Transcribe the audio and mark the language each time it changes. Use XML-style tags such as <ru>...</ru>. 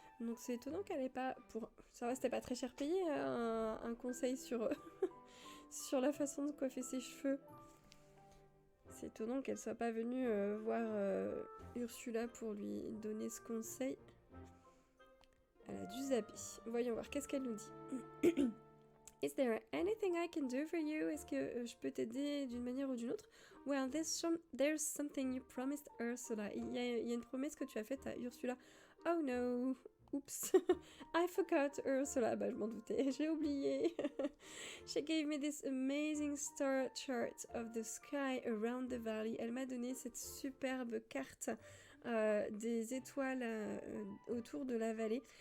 <fr>Donc, c'est étonnant qu'elle ait pas... Ça va, c'était pas très cher payé, un conseil sur... sur la façon de coiffer ses cheveux. C'est étonnant qu'elle soit pas venue voir Ursula pour lui donner ce conseil. Elle a dû zapper. Voyons voir, qu'est-ce qu'elle nous dit?</fr> <en>Is there anything I can do for you?</en> <fr>Est-ce que je peux t'aider d'une manière ou d'une autre?</fr> <en>Well, there's something you promised Ursula.</en> <fr>Il y a une promesse que tu as faite à Ursula.</fr> <en>Oh no! Oups! I forgot Ursula.</en> <fr>Bah, je m'en doutais. J'ai oublié.</fr> <en>She gave me this amazing star chart of the sky around the valley.</en> <fr>Elle m'a donné cette superbe carte des étoiles autour de la vallée.</fr>